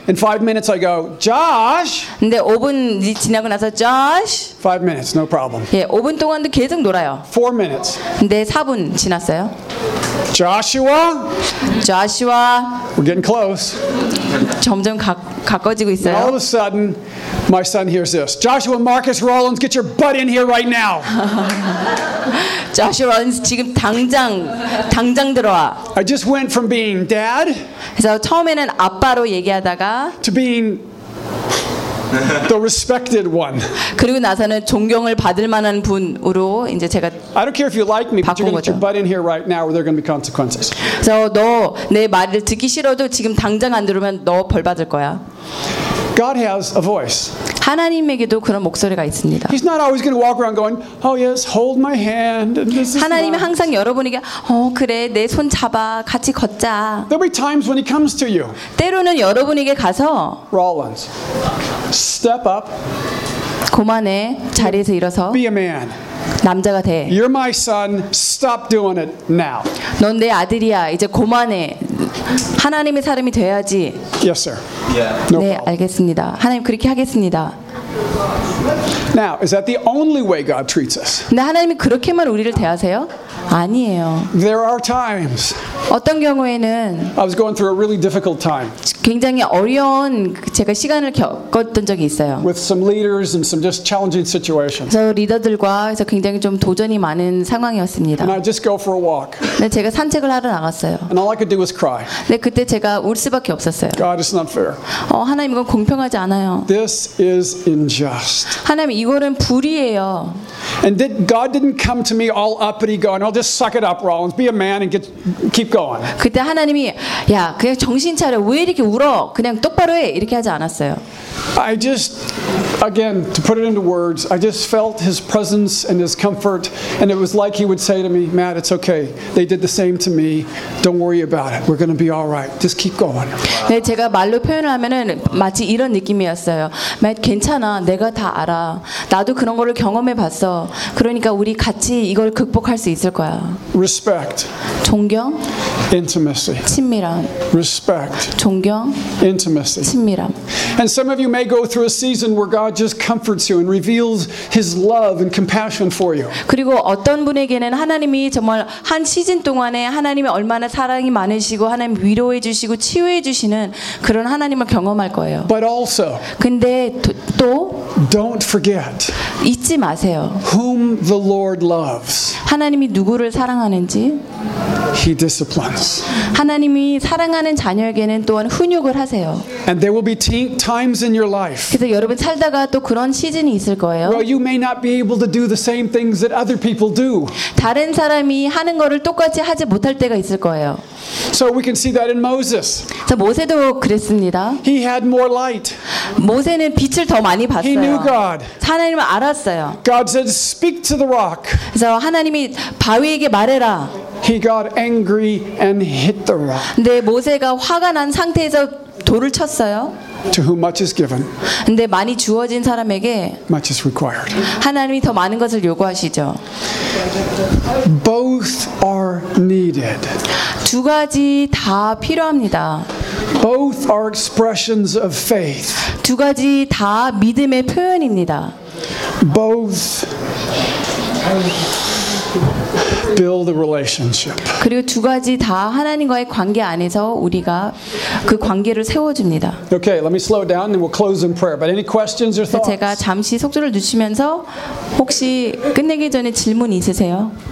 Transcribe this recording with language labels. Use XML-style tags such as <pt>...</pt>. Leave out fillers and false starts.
<en>In 5 minutes I go, Josh.</en> <ko>근데 5분 지나고 나서 Josh.</ko> <en>5 minutes, no problem.</en> <ko>예, 5분 동안도 계속 놀아요.</ko> <en>4 minutes.</en> <ko>근데 4분 지났어요.</ko> <en>Joshua. Joshua. We're getting close.</en> <ko>점점 가까워지고 있어요.</ko> <en>All of a sudden, my son hears this. Joshua Marcus Rollins, get your butt in here right now.</en> <ko>Joshua Rollins, 지금 당장 들어와.</ko> <en>I just went from being dad.</en> <ko>그래서 처음에는 아빠로 얘기하다가</ko> <en>to being the respected one.</en> <ko>그리고 나서는 존경을 받을 만한 분으로 이제 제가</ko> <en>I don't care if you like me, but you're going to butt in here right now, or there are going to be consequences.</en> <ko>그래서 너 내 말을 듣기 싫어도 지금 당장 안 들으면 너 벌 받을 거야.</ko> <en>God has a voice.</en> <ko>하나님에게도 그런 목소리가 있습니다.</ko> <en>He's not always going to walk around going, "Oh yes, hold my hand." And this is</en> <ko>하나님이 항상 여러분에게 어 그래 내 손 잡아 같이 걷자.</ko> <en>There'll be times when he comes to you.</en> <ko>때로는 여러분에게 가서</ko> <en>Rollins, step up.</en> <ko>고만해 자리에서 일어서.</ko> <en>Be a man.</en> <ko>남자가 돼.</ko> <en>You're my son. Stop doing it now.</en> <ko>넌 내 아들이야. 이제 고만해. 하나님의 사람이 돼야지.</ko> <en>Yes, sir. Yeah.</en> <ko>네, 알겠습니다. 하나님 그렇게 하겠습니다.</ko> <en>Now, is that the only way God treats us?</en> <ko>근데 하나님이 그렇게만 우리를 대하세요? 아니에요.</ko> <en>There are times.</en> <ko>어떤 경우에는</ko> <en>I was going through a really difficult time.</en> <ko>굉장히 어려운 제가 시간을 겪었던 적이 있어요.</ko> <en>With some leaders and some just challenging situations.</en> <ko>저 리더들과 해서 굉장히 좀 도전이 많은 상황이었습니다.</ko> <en>And I just go for a walk.</en> <ko>네, 제가 산책을 하러 나갔어요.</ko> <en>And all I could do was cry.</en> <ko>네, 그때 제가 울 수밖에 없었어요.</ko> <en>God, it's not fair.</en> <ko>어, 하나님 이건 공평하지 않아요.</ko> <en>This is unjust.</en> <ko>하나님 이거는 불의예요.</ko> <en>And did God didn't come to me all uppity going, "I'll just suck it up, Rollins. Be a man and get keep going."</en> <ko>그때 하나님이 야, 그냥 정신 차려. 왜 이렇게 울어? 그냥 똑바로 해. 이렇게 하지 않았어요.</ko> <en>I just again to put it into words, I just felt his presence and his comfort and it was like he would say to me, "Matt, it's okay. They did the same to me. Don't worry about it. We're going to be all right. Just keep going."</en> <ko>네, 제가 말로 표현을 하면은 마치 이런 느낌이었어요. "Matt, 괜찮아. 내가 다 알아. 나도 그런 거를 경험해 봤어. 그러니까 우리 같이 이걸 극복할 수 있을 거야."</ko> <en>Respect.</en> <ko>존경.</ko> <en>Intimacy.</en> <ko>친밀함.</ko> <en>Respect.</en> <ko>존경.</ko> <en>Intimacy.</en> <ko>친밀함.</ko> <en>And some of you may go through a season where God just comforts you and reveals his love and compassion for you.</en> <ko>그리고 어떤 분에게는 하나님이 정말 한 시즌 동안에 하나님이 얼마나 사랑이 많으시고 하나님 위로해 주시고 치유해 주시는 그런 하나님을 경험할 거예요.</ko> <en>But also</en> <ko>근데 또</ko> <en>Don't forget</en> <ko>잊지 마세요.</ko> <en>Whom the Lord loves.</en> <ko>하나님이 누구를 사랑하는지</ko> <en>He disciplines.</en> <ko>하나님이 사랑하는 자녀에게는 또한 훈육을 하세요.</ko> <en>And there will be times in your life.</en> <ko>그래서 여러분 살다가 또 그런 시즌이 있을 거예요.</ko> <en>Well, you may not be able to do the same things that other people do.</en> <ko>다른 사람이 하는 거를 똑같이 하지 못할 때가 있을 거예요.</ko> <en>So we can see that in Moses.</en> <ko>자, 모세도 그랬습니다.</ko> <en>He had more light.</en> <ko>모세는 빛을 더 많이 봤어요.</ko> <en>He knew God.</en> <ko>하나님을 알았어요.</ko> <en>God said, "Speak to the rock."</en> <ko>그래서 하나님이 바위에게 말해라.</ko> <en>He got angry and hit the rock.</en> <ko>네, 모세가 화가 난 상태에서 돌을 쳤어요.</ko> <en>To whom much is given.</en> <ko>근데 많이 주어진 사람에게</ko> <en>much is required.</en> <ko>하나님이 더 많은 것을 요구하시죠.</ko> <en>Both are needed.</en> <ko>두 가지 다 필요합니다.</ko> <en>Both are expressions of faith.</en> <ko>두 가지 다 믿음의 표현입니다.</ko> <en>Both build a relationship.</en> <ko>그리고 두 가지 다 하나님과의 관계 안에서 우리가 그 관계를 세워줍니다.</ko> <en>Okay, let me slow down and we'll close in prayer. But any questions or thoughts?</en> <ko>제가 잠시 속도를 늦추면서 혹시 끝내기 전에 질문 있으세요?</ko>